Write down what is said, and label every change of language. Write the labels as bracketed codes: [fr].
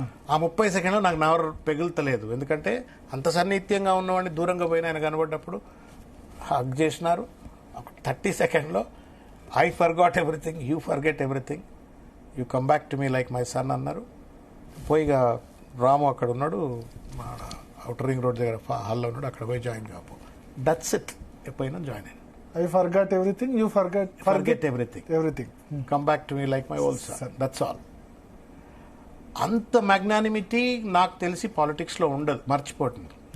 [te] ఆ 30 సెకండ్లో నాకు నవరు పెగులుతలేదు, ఎందుకంటే అంత సన్నిహిత్యంగా ఉన్నవాడిని దూరంగా పోయిన ఆయన కనబడ్డప్పుడు హగ్ చేసినారు. [en] 30 సెకండ్లో I forgot everything, you forget everything, you come back to me like my son అన్నారు. [te] పోయిగా రాము అక్కడ ఉన్నాడు, అవుటర్ రింగ్ రోడ్ దగ్గర హాల్లో ఉన్నాడు, అక్కడ పోయి జాయిన్ కాపు. [en] That's it. [te] ఎప్పుడైనా జాయిన్ అయ్యాను. [en] I forgot everything, you forget everything. Come back to me like my old son. That's all. [te] అంత మ్యాగ్నానిమిటీ నాకు తెలిసి పాలిటిక్స్ లో ఉండదు, మర్చిపోతుంది.